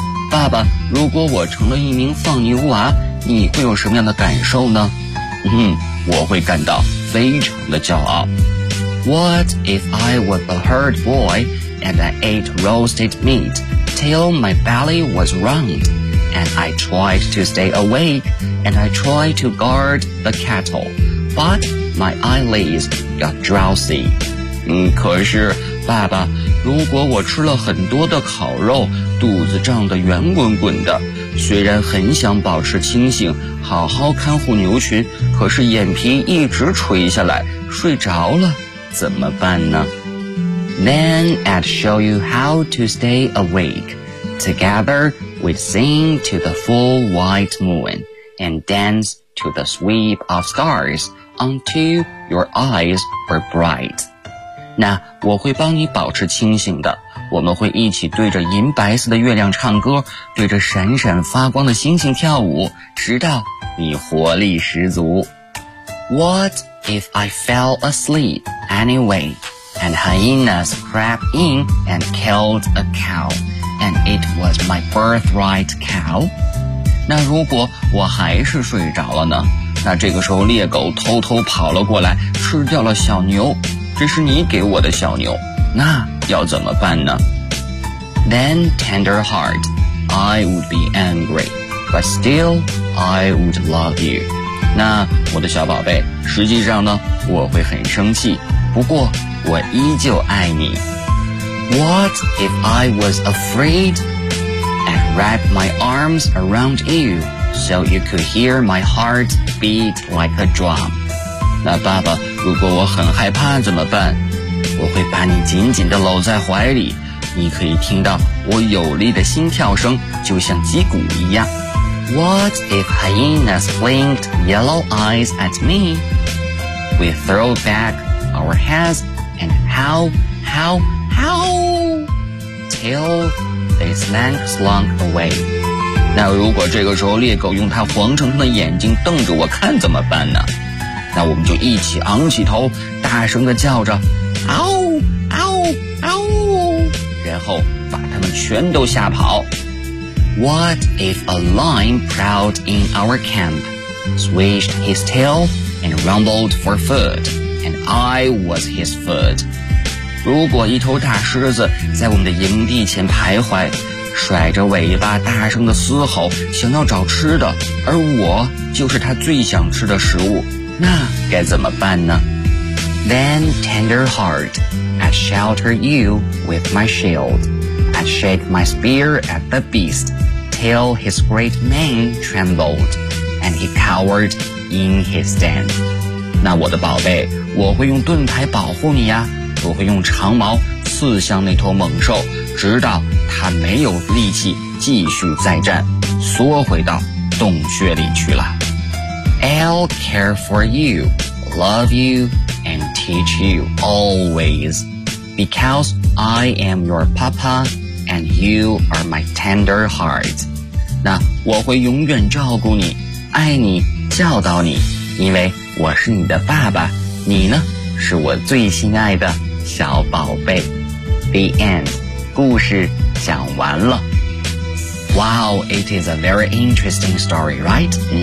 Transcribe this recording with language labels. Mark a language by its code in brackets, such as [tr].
[zh] 爸爸，如果我成了一名放牛娃，你会有什么样的感受呢？我会感到非常的骄傲。 [en] What if I was a herd boy and I ate roasted meat? Till my belly was round, and I tried to stay awake, and I tried to guard the cattle, but my eyelids got drowsy. [zh] 可是，爸爸，如果我吃了很多的烤肉，肚子胀得圆滚滚的，虽然很想保持清醒，好好看护牛群，可是眼皮一直垂下来，睡着了，怎么办呢？ [en] Then I'd show you how to stay awake. Together, we'd sing to the full white moon and dance to the sweep of stars until your eyes were bright. [zh] 那我会帮你保持清醒的。我们会一起对着银白色的月亮唱歌，对着闪闪发光的星星跳舞，直到你活力十足。 [en] What if I fell asleep anyway? And hyenas crept in and killed a cow, and it was my birthright cow. [zh] 那如果我还是睡着了呢？那这个时候猎狗偷偷跑了过来，吃掉了小牛，这是你给我的小牛，那要怎么办呢？ [en] Then tender heart, I would be angry, but still I would love you. [zh] 那我的小宝贝，实际上呢，我会很生气，不过我依旧爱你。 [en] What if I was afraid and wrapped my arms around you so you could hear my heart beat like a drum? [zh] 那爸爸，如果我很害怕怎么办？我会把你紧紧地搂在怀里，你可以听到我有力的心跳声，就像击鼓一样。 [en] What if hyenas blinked yellow eyes at me? We throw back our heads and howl, howl, howl till they slunk away. [zh] 那如果这个时候猎狗用它黄澄澄的眼睛瞪着我看怎么办呢？那我们就一起昂起头，大声地叫着，嗷嗷嗷，然后把它们全都吓跑。 [en] What if a lion prowled in our camp, swished his tail and rumbled for food, and I was his food? [zh] 如果一头大狮子在我们的营地前徘徊，甩着尾巴大声地嘶吼，想要找吃的，而我就是他最想吃的食物，那该怎么办呢？ [en] Then tender heart, I'd shelter you with my shield. I'd shake my spear at the beast. Till his great mane trembled, and he cowered in his den. [zh] 那我的宝贝，我会用盾牌保护你呀，我会用长矛刺向那头猛兽，直到它没有力气继续再战，缩回到洞穴里去了。 [en] I'll care for you, love you, and teach you always, because I am your papa. And you are my tender heart. [zh] 那我会永远照顾你，爱你，教导你，因为我是你的爸爸，你呢，是我最心爱的小宝贝。 [en] The end. 故事讲完了。 Wow, it is a very interesting story, right?